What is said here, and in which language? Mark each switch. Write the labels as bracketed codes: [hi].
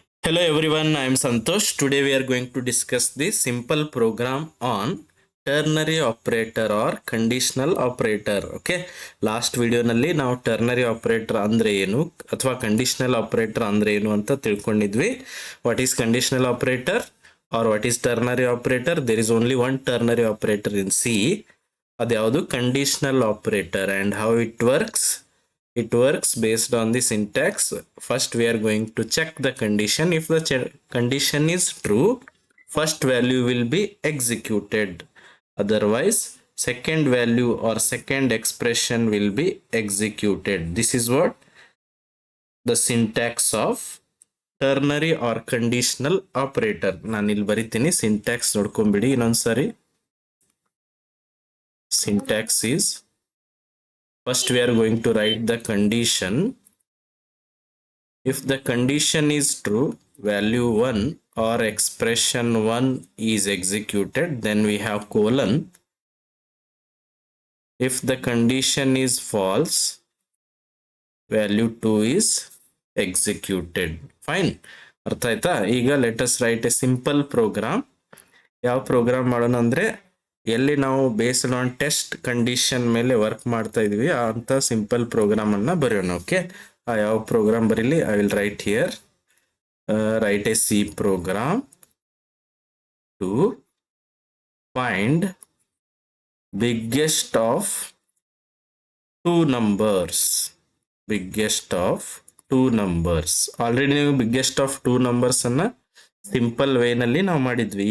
[en] Hello everyone, I am Santosh. Today we are going to discuss the simple program on ternary operator or conditional operator. [kn] Okay, last video nalli ನಾವು ternary operator ಅಂದ್ರೆ ಏನು ಅಥವಾ conditional operator ಅಂದ್ರೆ ಏನು ಅಂತ ತಿಳ್ಕೊಂಡಿದ್ವಿ. [en] What is conditional operator or what is ternary operator? There is only one ternary operator in C. [kn] ಅದು ಯಾವುದು [en] conditional operator and how it works. It works based on the syntax. First we are going to check the condition. If the condition is true, first value will be executed. Otherwise, second value or second expression will be executed. This is what the syntax of ternary or conditional operator. [kn] ನಾನು ಇಲ್ಲಿ ಬರಿತೀನಿ, syntax ನೋಡ್ಕೊಂಬಿಡಿ ಇನ್ನೊಂದ್ಸರಿ. [en] Syntax is, first we are going to write the condition. If the condition is true, value 1 or expression 1 is executed, then we have colon. If the condition is false, value 2 is executed. Fine. [kn] ಅರ್ಥ ಆಯ್ತಾ? ಈಗ [en] let us write a simple program. [kn] ಯಾವ program ಮಾಡೋಣ ಅಂದ್ರೆ, ಎಲ್ಲಿ ನಾವು [en] based on test condition [kn] ಮೇಲೆ work ಮಾಡ್ತಾ ಇದೀವಿ ಅಂತ ಸಿಂಪಲ್ ಪ್ರೋಗ್ರಾಮ್ ಅನ್ನ ಬರೆಯೋಣ. ಓಕೆ, ಯಾವ program Bareilly? [en] I will write here, write a C program to find biggest of two numbers. Biggest of two numbers. [kn] Already ನೀವು [en] biggest of two numbers [kn] ಅನ್ನ simple way ನಲ್ಲಿ ನಾವು ಮಾಡಿದ್ವಿ.